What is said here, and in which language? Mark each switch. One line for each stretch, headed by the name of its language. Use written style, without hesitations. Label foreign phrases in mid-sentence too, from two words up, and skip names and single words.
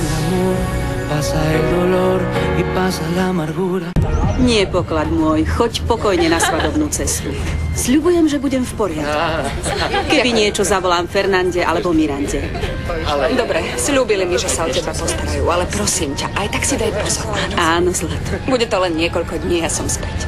Spanish: amor, pasa el dolor y pasa la amargura.
Slovak: Nie, poklad môj, choď pokojne na svadobnú cestu. Sľubujem, že budem v poriadku. Keby niečo, zavolám Fernande alebo Mirande. Dobre, sľúbili mi, že sa o teba postarajú, ale prosím ťa, aj tak si daj pozor. Áno, zlato. Bude to len niekoľko dní a som späť.